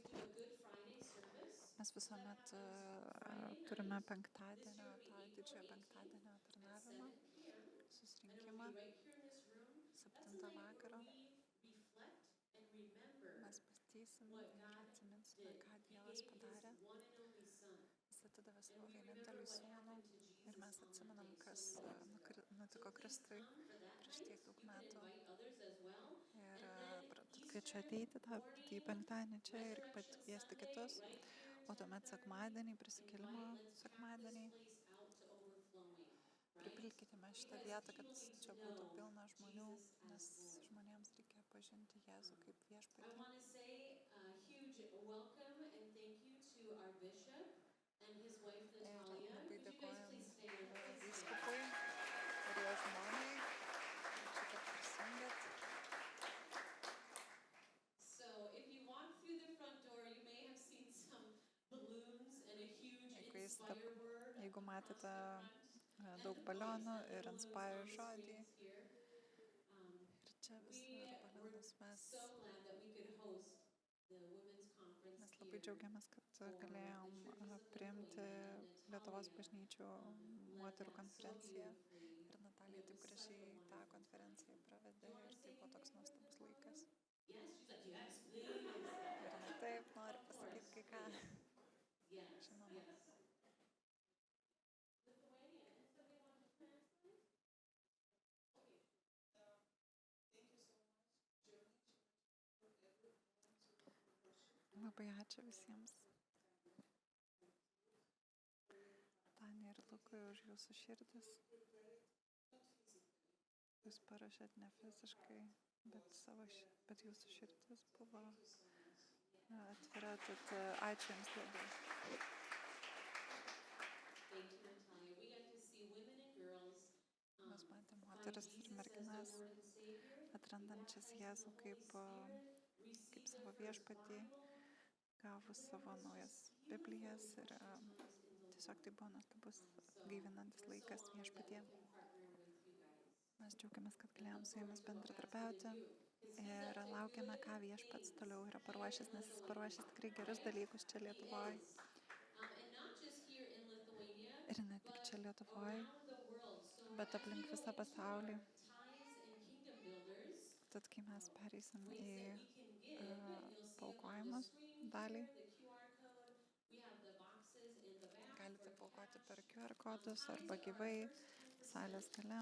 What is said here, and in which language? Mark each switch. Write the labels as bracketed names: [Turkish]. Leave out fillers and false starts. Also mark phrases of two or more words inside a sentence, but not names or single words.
[Lithuanian] Mes visuomet turime penktadienio, tą didžiojo penktadienio tarnavimą, susirinkimą, 7 vakaro. Mes mąstysim ir atsiminsime, ką Dievas padarė. Jis atidavė savo vienintelį sūnų ir mes atsimenam, kas nutiko Kristui prieš tiek daug [English] you can [Lithuanian] metų. [English] invite others as well. [Lithuanian] Ir [English] And then [Lithuanian] tad [English] Easter [Lithuanian] kviečiu ateiti tą didįjį penktadienį čia ir [English] Resurrection [Lithuanian] pakviesti [English] Sunday, [Lithuanian] kitus. [English] right here, [Lithuanian] O tuomet [English] 10:30. [Lithuanian] sekmadienį, prisikėlimo [English] Let's pack [Lithuanian] sekmadienį, [English] this place out to overflowing, right? [Lithuanian] pripilkime šitą [English] Because [Lithuanian] vietą, kad [English] people need [Lithuanian] čia [English] to [Lithuanian] būtų [English] know [Lithuanian] pilna žmonių, [English] Jesus as [Lithuanian] nes [English] Lord. [Lithuanian] žmonėms reikia pažinti Jėzų kaip [English] I [Lithuanian] viešpatį. [English] want to say a huge welcome and thank you to our bishop and his wife [Lithuanian] Ir [English] Natalia. [Lithuanian] labai [English] Could you guys [Lithuanian] dėkojam [English] please stand? Please stand. [Lithuanian] vyskupui ir jo žmonai, ačiū, kad prisijungėt. [English] So if you walk through the front door, you may have seen some balloons and a huge Inspire word [Lithuanian] Jeigu [English] across the [Lithuanian] matėte [English] front. [Lithuanian] daug [English] And [Lithuanian] balionų [English] the [Lithuanian] ir [English] balloons [Lithuanian] Inspire [English] on the [Lithuanian] žodį, [English] screens here. [Lithuanian] ir čia [English] We [Lithuanian] visur [English] were [Lithuanian] balionus mes [English] so glad that we could host the women's conference [Lithuanian] Mes labai [English] here. [Lithuanian] džiaugiamės, kad galėjom priimti Lietuvos bažnyčių moterų konferenciją. Ir Natalija taip gražiai tą konferenciją pravedė ir tai buvo toks nuostabus laikas. [English] Yes, she's like, yes, please. [Lithuanian] Ir jinai taip nori pasakyti kai ką. [English] Yes, [Lithuanian] Žinoma. [English] yes. Lithuanian, and somebody want to translate? [Lithuanian] Labai ačiū visiems. Tanja ir Lukui už jūsų širdis. Jūs parašėt ne fiziškai, bet jūsų širdis buvo atvira, tad ačiū jums labai. [English] Thank you, Natalia. We got to see women and girls [Lithuanian] Mes matėm [English] find [Lithuanian] moteris ir [English] Jesus as [Lithuanian] merginas, [English] their Lord and Savior, [Lithuanian] atrandančias [English] baptized in [Lithuanian] Jėzų [English] the [Lithuanian] kaip, [English] Holy Spirit, [Lithuanian] kaip [English] receive [Lithuanian] savo [English] their first [Lithuanian] viešpatį, [English] Bible. [Lithuanian] gavus [English] There [Lithuanian] savo [English] was [Lithuanian] naujas [English] just [Lithuanian] Biblijas [English] beautiful [Lithuanian] ir [English] refreshing times in the [Lithuanian] tiesiog tai [English] Lord. [Lithuanian] buvo nuostabus [English] So [Lithuanian] gaivinantis [English] we're so [Lithuanian] laikas [English] honored that [Lithuanian] viešpatie. [English] we can partner with you guys. [Lithuanian] Mes džiaugiamės, kad [English] And [Lithuanian] galėjom [English] look [Lithuanian] su jumis [English] forward to what God's gonna [Lithuanian] bendradarbiauti [English] do. 'Cause he's [Lithuanian] ir [English] up to [Lithuanian] laukiame, [English] good [Lithuanian] ką viešpats [English] things [Lithuanian] toliau yra [English] here [Lithuanian] paruošęs, [English] in [Lithuanian] nes jis [English] Lithuania, [Lithuanian] paruošęs tikrai gerus [English] right? [Lithuanian] dalykus čia [English] He [Lithuanian] Lietuvoje. [English] is. And not just here in Lithuania, [Lithuanian] Ir ne tik [English] but [Lithuanian] čia Lietuvoje, [English] around the world. So [Lithuanian] bet [English] as we [Lithuanian] aplink go visą into pasaulį. [English] our tithes and kingdom builders, [Lithuanian] Tad kai mes pereisim [English] ways [Lithuanian] į [English] that we can give, you'll see them on the [Lithuanian] paaukojimus [English] screen [Lithuanian] dalį, [English] here, the QR code. We have the boxes in the back [Lithuanian] galite [English] for [Lithuanian] paaukoti per [English] cash. [Lithuanian] QR kodus [English] Tithes [Lithuanian] arba [English] are [Lithuanian] gyvai [English] our first 10% [Lithuanian] salės gale.